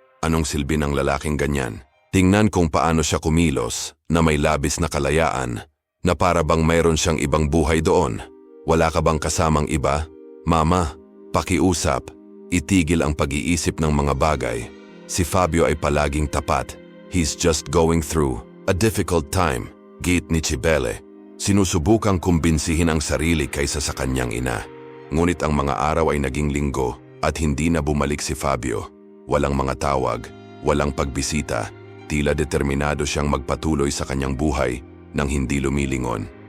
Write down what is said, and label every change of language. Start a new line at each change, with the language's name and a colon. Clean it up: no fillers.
Filipino: Anong silbi ng lalaking ganyan?" Tingnan kung paano siya kumilos na may labis na kalayaan, na para bang mayroon siyang ibang buhay doon. "Wala ka bang kasamang iba? Mama, pakiusap. Itigil ang pag-iisip ng mga bagay. Si Fabio ay palaging tapat.
English: He's just going through a difficult time."
Filipino: Gate ni Cibele. Sinusubukang kumbinsihin ang sarili kaysa sa kanyang ina. Ngunit ang mga araw ay naging linggo at hindi na bumalik si Fabio. Walang mga tawag, walang pagbisita. Tila determinado siyang magpatuloy sa kanyang buhay nang hindi lumilingon.